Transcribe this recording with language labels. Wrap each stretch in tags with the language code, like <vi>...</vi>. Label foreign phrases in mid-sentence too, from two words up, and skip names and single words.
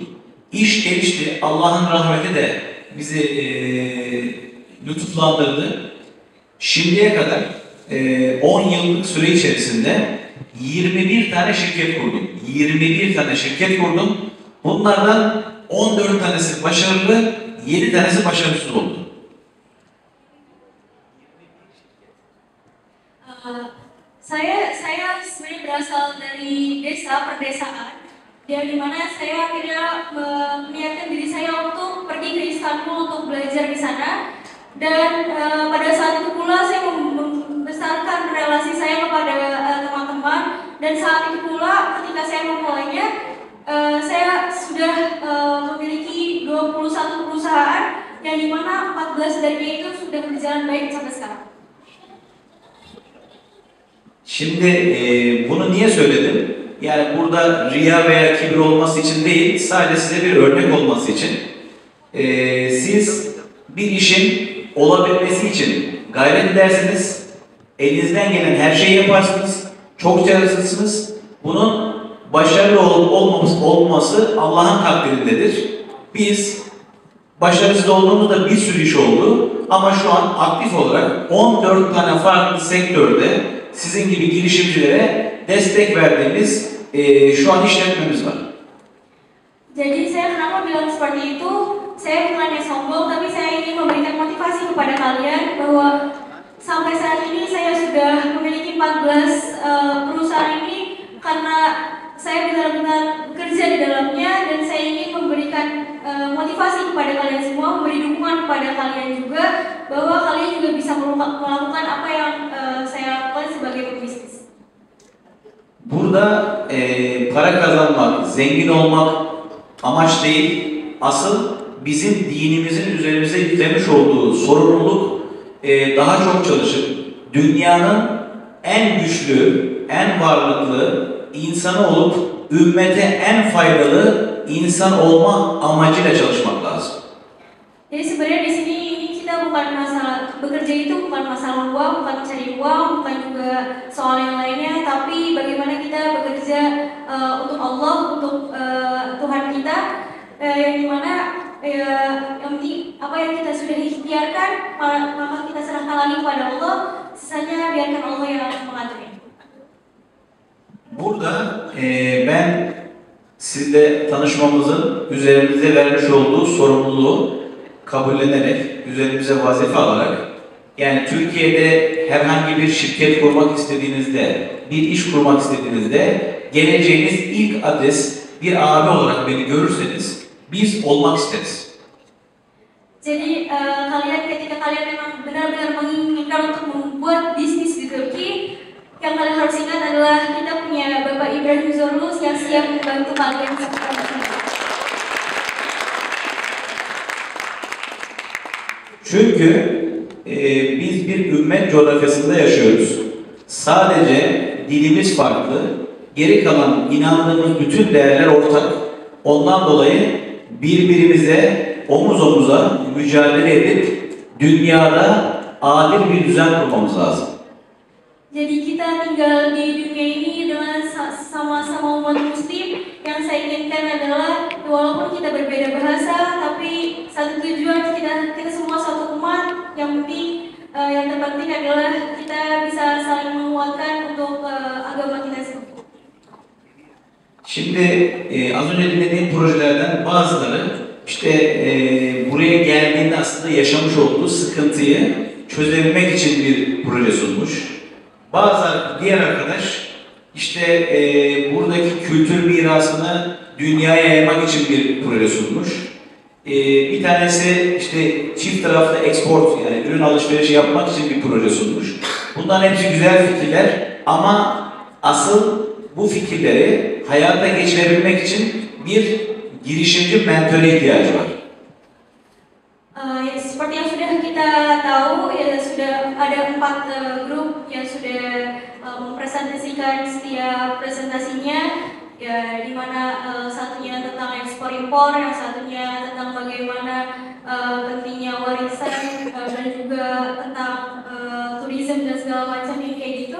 <tr>İş gelişti, Allah'ın rahmeti de bizi lütuflandırdı. Şimdiye kadar 10 yıllık süre içerisinde 21 tane şirket kurdum. 21 tane şirket kurdum. Bunlardan 14 tanesi başarılı, 7 tanesi başarısız oldu.</tr> <id>Saya sebenarnya berasal dari desa perdesaan, di mana saya akhirnya meniatkan diri saya untuk pergi ke Istanbul untuk belajar di sana. Dan pada saat itu pula saya membesarkan relasi saya kepada teman-teman, dan saat itu pula ketika saya memulainya, saya sudah memiliki 21 perusahaan yang dimana 14 darinya itu sudah berjalan baik sampai sekarang.</id> <tr>Şimdi bunu niye söyledim? Yani burada riya veya kibir olması için değil, sadece size bir örnek olması için. Siz bir işin olabilmesi için gayret edersiniz, elinizden gelen her şeyi yaparsınız, çok çalışırsınız. Bunun başarılı olup olmaması Allah'ın takdirindedir. Biz başarısız olduğumuzda bir sürü iş oldu ama şu an aktif olarak 14 tane farklı sektörde sizin gibi girişimcilere destek verdiğimiz şu an işletmemiz var.</tr> <id>Jadi saya kenapa bilang seperti itu? Saya bukannya sombong, tapi saya ingin memberikan motivasi kepada kalian bahwa sampai saat ini saya sudah memiliki 14 perusahaan ini karena saya benar-benar bekerja di dalamnya, dan saya ingin memberikan motivasi kepada kalian semua, memberi dukungan kepada kalian juga bahwa kalian juga bisa melakukan apa yang saya lakukan sebagai pebisnis.</id> <tr>Burada para kazanmak, zengin olmak amaç değil, asıl bizim dinimizin üzerimize yüklemiş olduğu sorumluluk daha çok çalışıp dünyanın en güçlü, en varlıklı insanı olup ümmete en faydalı insan olma amacıyla çalışmak lazım.</tr> <id>Jadi sebenarnya di sini kita bukan masalah bekerja itu bukan masalah uang, bukan mencari uang, bukan juga soal yang lainnya, tapi bagaimana kita bekerja untuk Allah, untuk Tuhan kita, yang dimana yang penting apa yang kita sudah ikhtiarkan maka kita serahkan lagi kepada Allah, sisanya biarkan Allah yang mengaturnya.</id> <tr>Burada ben sizle tanışmamızın üzerimize vermiş olduğu sorumluluğu kabullenerek, üzerimize vazife alarak, yani Türkiye'de herhangi bir şirket kurmak istediğinizde, bir iş kurmak istediğinizde geleceğiniz ilk adres bir abi olarak beni görürseniz biz olmak isteriz.</tr> <id>Jadi kalian ketika kalian memang benar-benar menginginkan untuk membuat bisnis di Turki, yang kalian harus ingat adalah kita punya Bapak Ibrahim Zorlus yang siap membantu kalian seperti ini.</id> <tr>Çünkü biz bir ümmet coğrafyasında yaşıyoruz. Sadece dilimiz farklı, geri kalan inandığımız bütün değerler ortak. Ondan dolayı birbirimize omuz omuza mücadele edip dünyada adil bir düzen kurmamız lazım.</tr> <id>Jadi kita tinggal di dunia ini dengan sama-sama umat muslim. Yang saya inginkan adalah walaupun kita berbeda bahasa, tapi satu tujuan, kita semua satu umat. Yang penting, yang terpenting adalah kita bisa saling menguatkan untuk agama kita sendiri.</id> <tr>Şimdi az önce dinlediğim projelerden bazıları işte buraya geldiğinde aslında yaşamış olduğu sıkıntıyı çözebilmek için bir proje sunmuş. Bazı diğer arkadaş işte buradaki kültür mirasını dünyaya yaymak için bir proje sunmuş. Bir tanesi işte çift taraflı export, yani ürün alışverişi yapmak için bir proje sunmuş. Bunların hepsi güzel fikirler ama asıl bu fikirleri hayata geçirebilmek için bir girişimci mentöre ihtiyacı var.</tr> <id>Seperti yang sudah kita tahu, ya sudah ada 4 grup yang sudah mempresentasikan setiap presentasinya, ya di mana satunya tentang ekspor impor, yang satunya tentang bagaimana pentingnya warisan dan juga tentang tourism dan segala macam yang kayak gitu.</id>